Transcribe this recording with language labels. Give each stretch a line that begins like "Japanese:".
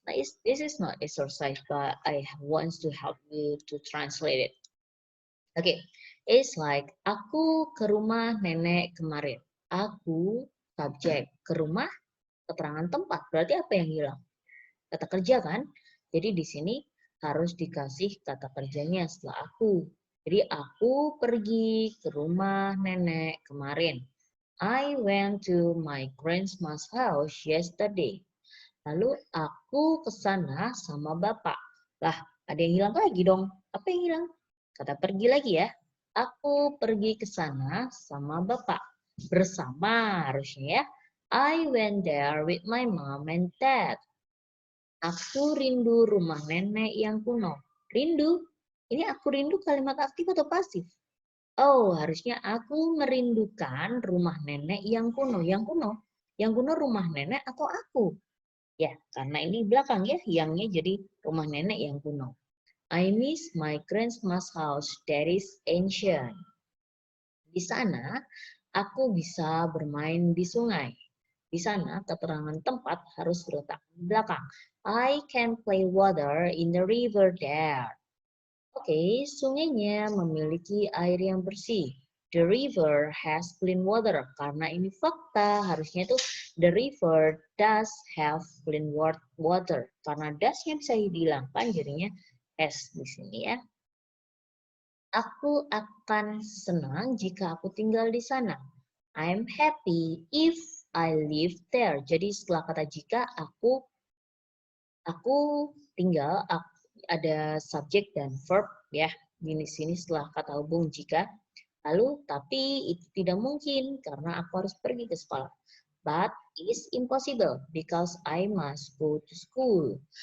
English: Now, this is not exercise, but I want to help you to translate it. Okay, it's like
Indonesian: aku ke rumah nenek kemarin. Aku subjek ke rumah keterangan tempat. Berarti apa yang hilang? Kata kerja kan? Jadi di sini harus dikasih kata kerjanya setelah aku. Jadi aku pergi ke rumah nenek kemarin.
English: I went to my grandma's house yesterday.
Indonesian: Lalu aku ke sana sama bapak. Lah, ada yang hilang lagi dong. Apa yang hilang? Kata pergi lagi ya. Aku pergi ke sana sama bapak. Bersama harusnya ya.
English: I went there with my mom and dad.
Indonesian: Aku rindu rumah nenek yang kuno. Rindu? Ini aku rindu kalimat aktif atau pasif? Oh, harusnya aku merindukan rumah nenek yang kuno. Yang kuno? Yang kuno rumah nenek atau aku? Ya, karena ini belakang ya, yangnya jadi rumah nenek yang kuno.
English: I miss my grandma's house that is ancient.
Indonesian: Di sana, aku bisa bermain di sungai. Di sana, keterangan tempat harus terletak di belakang.
English: I can play water in the river there.
Indonesian: Oke, sungainya memiliki air yang bersih.
English: The river has clean water.
Indonesian: Karena ini fakta, harusnya itu
English: the river does have clean water.
Indonesian: Karena does-nya bisa dihilangkan, jadinya has di sini ya. Aku akan senang jika aku tinggal di sana. I'm happy if I live there. Jadi setelah kata jika, aku tinggal, ada subjek dan verb ya. Di sini setelah kata hubung jika. Lalu, tapi itu tidak mungkin karena aku harus pergi ke sekolah.
English: But it's impossible because I must go to school.